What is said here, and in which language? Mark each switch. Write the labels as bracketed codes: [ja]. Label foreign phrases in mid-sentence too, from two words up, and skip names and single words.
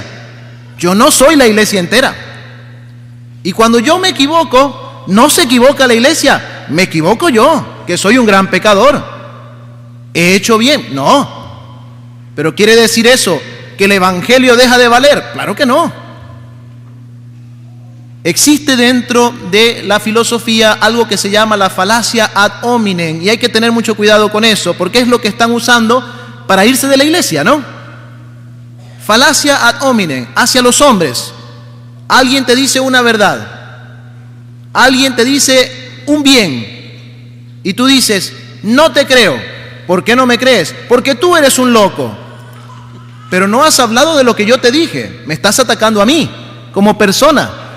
[es] Yo no soy la iglesia entera. Y cuando yo me equivoco, no se equivoca la iglesia, me equivoco yo, que soy un gran pecador. ¿He hecho bien? No. ¿Pero quiere decir eso que el evangelio deja de valer? Claro que no. Existe dentro de la filosofía algo que se llama la falacia [la] ad hominem, [es] y hay que tener mucho cuidado con eso, porque es lo que están usando para irse de la iglesia, ¿no? Falacia [la] ad hominem, [es] hacia los hombres. Alguien te dice una verdad, alguien te dice un bien, y tú dices, no te creo. ¿Por qué no me crees? Porque tú eres un loco. Pero no has hablado de lo que yo te dije, me estás atacando a mí, como persona.